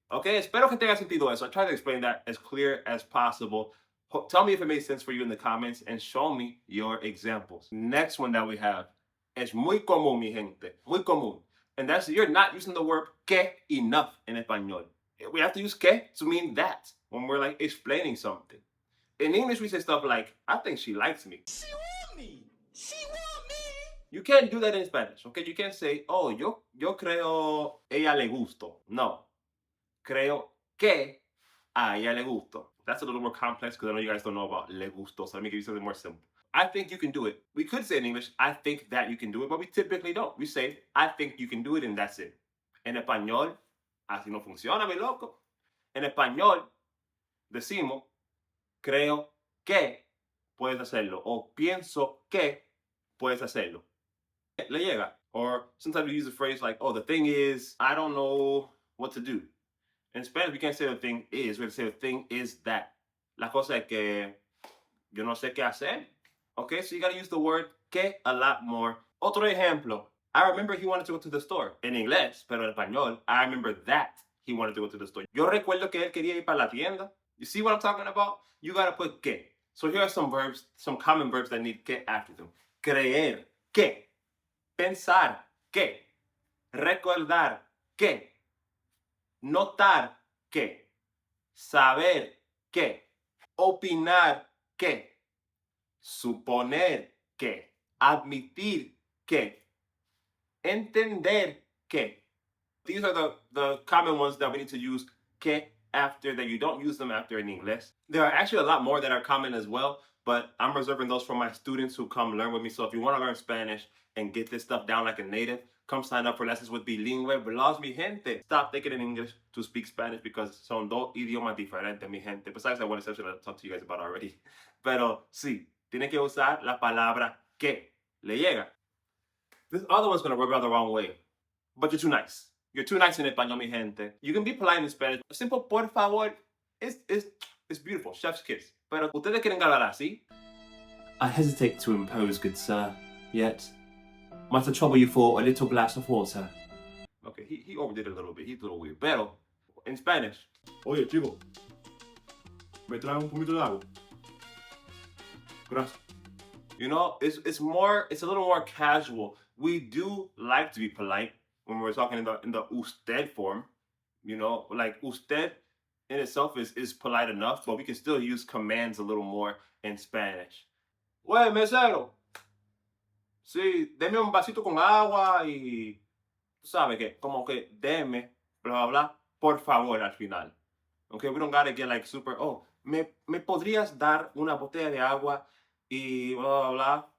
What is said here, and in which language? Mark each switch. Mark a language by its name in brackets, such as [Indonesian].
[English] Okay, [Spanish] espero que tenga sentido eso. [English] I try to explain that as clear as possible. Tell me if it made sense for you in the comments and show me your examples. Next one that we have [Spanish] es muy común, mi gente. Muy común. [English] And that's you're not using the verb que enough in español. We have to use que to mean that when we're like explaining something. In English, we say stuff like, I think she likes me. She want me. She want me. You can't do that in Spanish, okay? You can't say, [Spanish] oh, yo creo ella le gusto. [English] No. [Spanish] Creo que a ella le gusto. [English] That's a little more complex because I know you guys don't know about le gusto, so let me give you something more simple. I think you can do it. We could say in English, I think that you can do it, but we typically don't. We say, I think you can do it, and that's it. [Spanish] En español, así no funciona, mi loco. En español, decimos, creo que puedes hacerlo o pienso que puedes hacerlo. Le llega. [English] Or sometimes we use a phrase like, oh, the thing is, I don't know what to do. In Spanish, we can't say the thing is. We have to say the thing is that. [Spanish] La cosa es que yo no sé qué hacer. [English] Okay, so you got to use the word que a lot more. [Spanish] Otro ejemplo. [English] I remember he wanted to go to the store. En inglés, pero en español, I remember that he wanted to go to the store. [Spanish] Yo recuerdo que él quería ir para la tienda. [English] You see what I'm talking about? You got to put que. So here are some verbs, some common verbs that need que after them. [Spanish] Creer, que. Pensar, que. Recordar, que. Notar, que. Saber, que. Opinar, que. Suponer, que. Admitir, que. Entender, que. [English] These are the common ones that we need to use que after that you don't use them after in English. There are actually a lot more that are common as well, but I'm reserving those for my students who come learn with me. So if you want to learn Spanish and get this stuff down like a native, come sign up for lessons with Bilingue. Vlogs, mi gente. Stop thinking in English to speak Spanish because [Spanish] son dos idiomas diferentes, mi gente. [English] Besides that one exception I talked to you guys about already. [Spanish] Pero sí, tiene que usar la palabra que. Le llega. [English] This other one's going to rub you out the wrong way, but you're too nice. You're too nice in español, mi gente. You can be polite in Spanish. Simple por favor it's beautiful. Chef's kiss. [Spanish] Pero ustedes quieren hablar así? [English] I hesitate to impose, good sir. Yet, might I trouble you for a little glass of water? Okay, he overdid it a little bit. He's a little weird. Pero, in Spanish, [Spanish] oye, chico, me trae un poquito de agua. Gracias. [English] You know, it's a little more casual. We do like to be polite when we're talking in the usted form. You know, like usted in itself is polite enough, but we can still use commands a little more in Spanish. [Spanish] Oye, mesero. Sí, deme un vasito con agua y tú sabes que como que deme, bla, bla, bla, por favor al final. [English] Okay, we don't gotta get like super, [Spanish] oh, me podrías dar una botella de agua y bla, bla, bla.